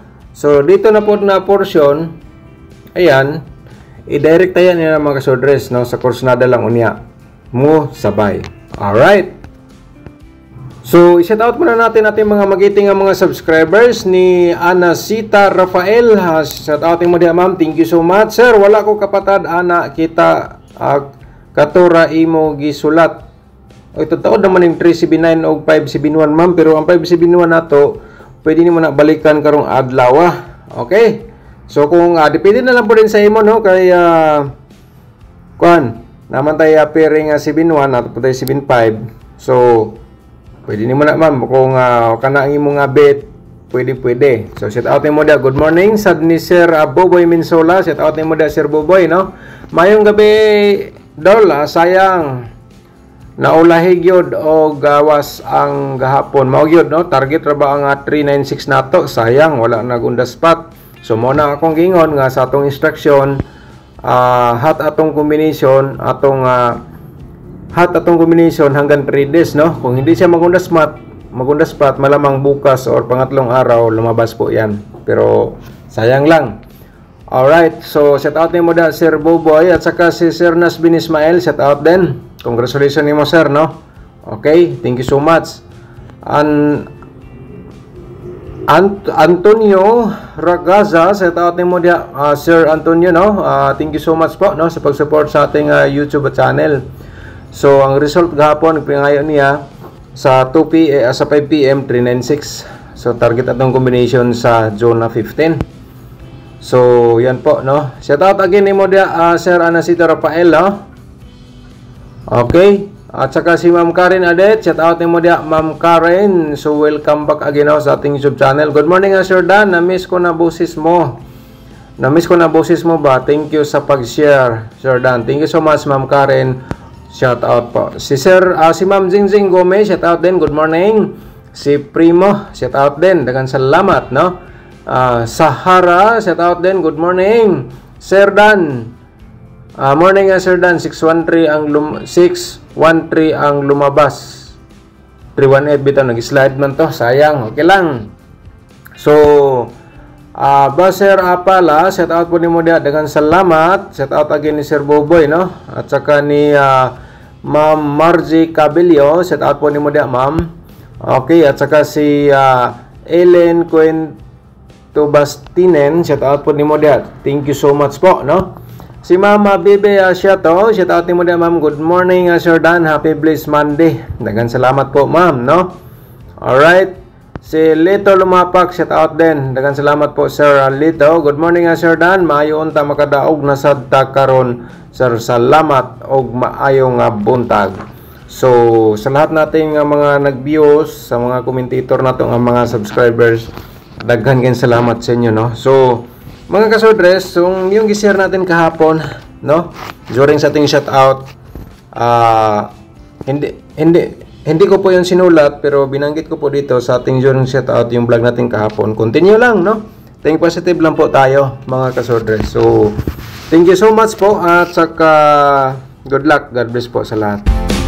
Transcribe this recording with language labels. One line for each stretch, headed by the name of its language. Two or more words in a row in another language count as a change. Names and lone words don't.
Filipino: So, dito na po na portion, ayan, i-direct tayo niya mga Sorters, no?
Cebuano: Sa kursunada lang unya mo sabay. Alright.
Filipino: So, i-
English: shout out
Filipino: muna natin mga magiting mga subscribers ni Anasita Rafael.
English: Shout out
Cebuano: mo diha ma'am.
English: Thank you so much.
Cebuano: Sir, wala ko kapatad ana kita katura imo gisulat. O ito taod naman yung 379 o 571 ma'am, pero ang 571 nato pwede nimo na balikan karong adlaw. Okay? So kung depende na lang po din sa imo, no,
Filipino: kay naman tayo
Cebuano: pairing 71 at po tayo 75. So pwede nimo na ma'am kung kana ang imong bet, pwede. So
English: shout out
Cebuano: mo da.
English: Good morning
Cebuano: sad ni Sir Boboy Minsola.
English: Shout out
Cebuano: mo da Sir Boboy, no. Mayong gabi Dol, sayang naulahi gyud og gawas ang gahapon. Mao gyud, no, target ra ba ang 396 nato, sayang wala nagunda spot. So mo na akong gingon nga sa atong instruction hat atong combination hanggang 3 days, no.
Filipino: Kung hindi siya magunda spot, malamang bukas or pangatlong araw lumabas po yan.
Cebuano: Pero sayang lang. Alright, so
English: shout out
Cebuano: nimo da Sir Boboy at saka si Sir Nasbin Ismail,
English: shout out
Cebuano: din.
English: Congratulations nimo sir,
Cebuano: no. Okay,
English: thank you so much.
Cebuano: Antonio Ragaza,
English: shout out
Cebuano: nimo dia Sir Antonio, no.
Filipino: Thank you so much po, no, sa pag-support sa ating YouTube channel.
Cebuano: So ang result gahapon pinangayo niya sa 5 PM 396. So target atong combination sa zone na 15.
Filipino: So yan po,
Cebuano: no.
English: Shout out again
Cebuano: nimo dia Sir Anasita Rafael, no. Okay. At saka si Ma'am Karen Adet,
English: shout out
Cebuano: nimo dia Ma'am Karen.
English: So welcome back again sa ating YouTube channel. Good morning Sir Dan,
Filipino: na-miss ko na boses mo.
Cebuano: Ba?
English: Thank you sa pag-share, Sir Dan. Thank you so much Ma'am Karen. Shout out po.
Filipino: Si Ma'am Jingjing Gomez, shout out din.
English: Good morning.
Cebuano: Si Primo,
English: shout out
Cebuano: din. Daghang salamat, no.
English: Sahara, shout out din. Good morning. Sir Dan. Morning Sir Dan.
Filipino: 613 ang lumabas.
Cebuano: 318 bitaw nag-slide man to. Sayang. Okay lang. So, Sir Apala, shout out po ni mo dia. Daghang salamat.
English: Shout out again
Cebuano: ni Sir Boboy, no. At saka ni Ma'am Margie Cabello,
English: shout out
Cebuano: po ni mo dia, ma'am. Okay, at saka si Ellen Cuento Bastinen,
English: shout out
Cebuano: po ni mo dia.
English: Thank you so much po, no.
Cebuano: Si Mama Bebe Asiato,
English: shout out
Cebuano: ni mo dia, ma'am.
English: Good morning Sir Dan. Happy blessed Monday.
Cebuano: Daghang salamat po, ma'am, no. Alright. Si Lito Lumapak,
English: shout out
Cebuano: din. Daghang salamat po Sir Lito.
English: Good morning Sir Dan.
Cebuano: Maayo unta makadaog na sadta karon Sir. Salamat og maayong buntag. So,
Filipino: sa lahat nating
Cebuano: mga nag-views, sa mga commentator nato ang mga subscribers, daghan kayong salamat sa inyo, no?
Filipino: So, mga kasodres, yung gishare natin kahapon, no? During sa ating shoutout, hindi ko po yung sinulat, pero binanggit ko po dito sa ating during shoutout yung vlog natin kahapon. Continue lang, no? Think positive lang po tayo, mga kasodres.
English: So, thank you so much po at saka good luck. God bless po sa lahat.